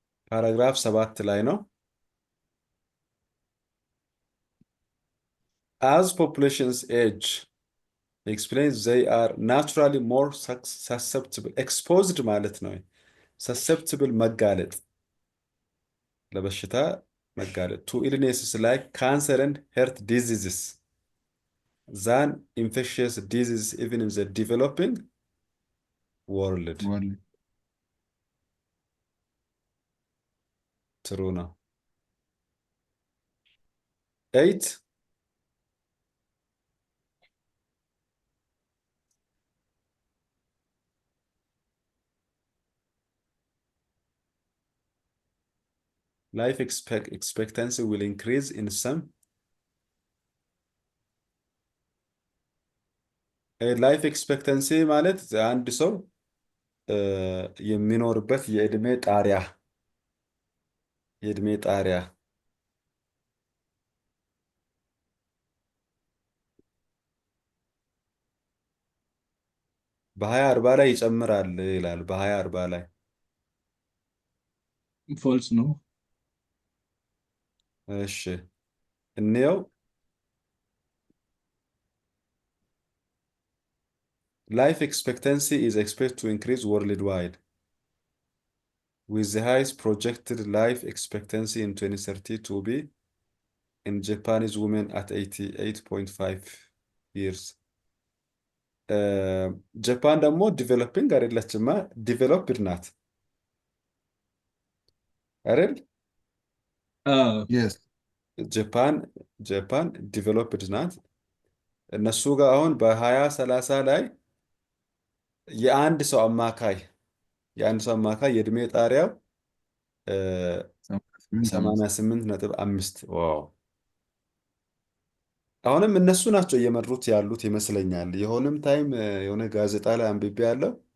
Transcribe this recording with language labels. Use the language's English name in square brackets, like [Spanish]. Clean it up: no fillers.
[Amharic] ፓራግራፍ 7 ላይ ነው። [English] As populations age, explains they are naturally more susceptible exposed [Amharic] ማለት ነው። [English] susceptible [Amharic] መጋለጥ ለበሽታ መጋለጥ [English] to illnesses like cancer and heart diseases than infectious diseases even in the developing world. True [Amharic] ነው። [English] 8 life expectancy will increase in some [Amharic] ላይፍ ኤክስፔክተንሲ ማለት አንድ ሰው የሚኖርበት የእድሜ ጣሪያ በ2040 ላይ ይጨምራል ይላል። በ2040 ላይ False ነው። እሺ እንየው። [English] Life expectancy is expected to increase worldwide, with the highest projected life expectancy in 2030 to be in Japanese women at 88.5 years. [Amharic] ጃፓን ደግሞ ዲቨሎፒንግ አይደለችማ፣ ዲቨሎፕድ ናት አይደል? [English] yes [Amharic] ጃፓን ዲቨሎፕድ ናት። እነሱ ጋር አሁን በ2030 ላይ የአንድ ሰው አማካይ የእድሜ ጣሪያው 88.5 ዋው። አሁንም እነሱ ናቸው እየመሩት ያሉት ይመስለኛል። የሆነም ታይም የሆነ ጋዜጣ ላይ አንብቤ ያለው